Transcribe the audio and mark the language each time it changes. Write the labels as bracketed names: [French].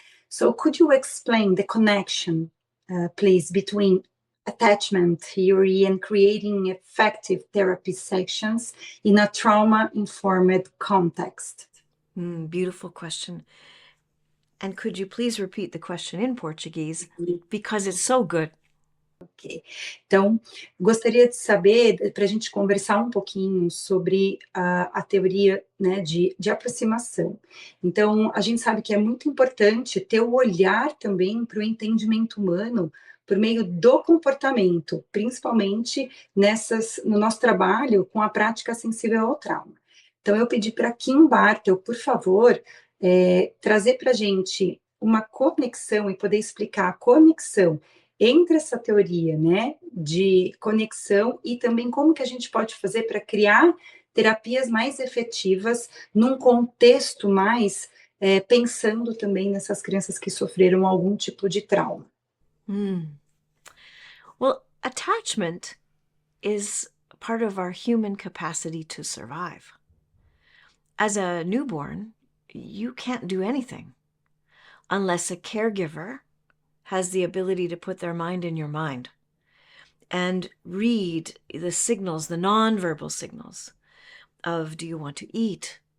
[English] So could you explain the connection, please, between attachment theory and creating effective therapy sessions in a trauma-informed context? Beautiful question. And could you please repeat the question in Portuguese? Because it's so good. Ok. [Portuguese] Então, gostaria de saber, para a gente conversar um pouquinho sobre a teoria, né, de aproximação. Então, a gente sabe que é muito importante ter o olhar também para o entendimento humano por meio do comportamento, principalmente no nosso trabalho com a prática sensível ao trauma. Então, eu pedi para Kim Bartel, por favor, trazer para a gente uma conexão e poder explicar a conexão entre essa teoria, né, de conexão e também como que a gente pode fazer para criar terapias mais efetivas num contexto mais pensando também nessas crianças que sofreram algum tipo de trauma. [English] Well, attachment is part of our human capacity to survive. As a newborn, you can't do anything unless a caregiver has the ability to put their mind in your mind and read the signals, the nonverbal signals of, do you want to eat?